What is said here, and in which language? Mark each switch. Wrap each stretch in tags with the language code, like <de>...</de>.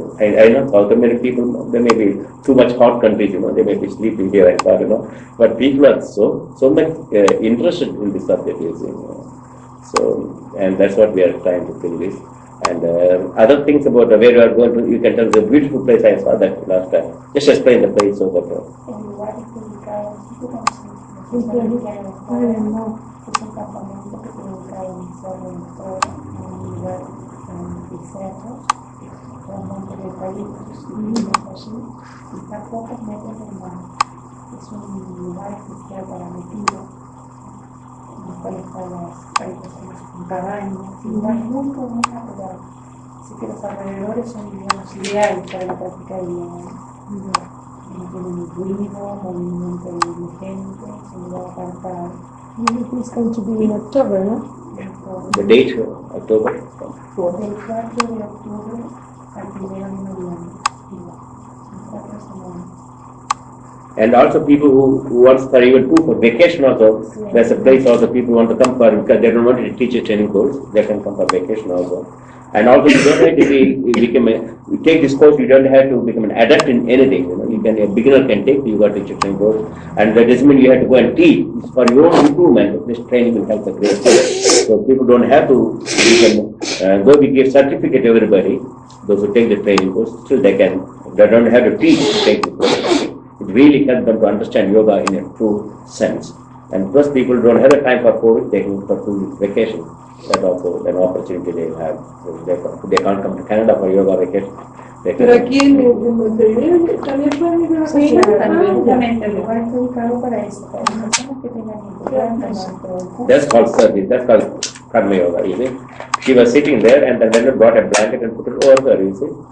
<en>I know South American people, they may be too much hot countries, they may be sleeping here, I thought, but people are so much interested in this subject. So, and that's what we are trying to fill this. And other things about where you are going to, you can tell the beautiful place I saw that last time. Just explain the place so that.</en> <es>Es un campamento que tiene ubicado en Centro, en un lugar en Centro, con un montón de eucaliptos y vinos allí, y está a pocos metros del mar. Es un lugar especial para retiro, en el cual están las cabañas, y un lugar muy natural. Así que los alrededores son, digamos, ideales para la práctica de yoga. Tienen ruido, movimiento de gente, se va a apartar.</es> <en>It's going to be in October, no? The date, October.</en> <es>Del 4 de octubre al 1 de noviembre. Son 4 semanas.</es> <en>And also people who want to even for vacation also, there's a place also people want to come for, because they don't want to teach a training course, they can come for vacation also. And also you don't have to you take this course, you don't have to become an adept in anything. A beginner can take the yoga teacher training course, and that doesn't mean you have to go and teach. It's for your own improvement. This training will help the great. So people don't have to, though we give certificate to everybody, those who take the training course, still they don't have to teach to take the course. It really helps them to understand yoga in a true sense. And plus people don't have the time for 4 weeks, they can for 2 weeks vacation. That's also an opportunity they have. They can't come to Canada for yoga vacation.</en> <es>Pero aquí en Montevideo también pueden ir a la Sí, también el lugar está ubicado para eso, para las personas que tengan importancia.</es> <en>That's called service. That's called Karma Yoga, you see. She was sitting there and then Leonard brought a blanket and put it over her, you see.</en>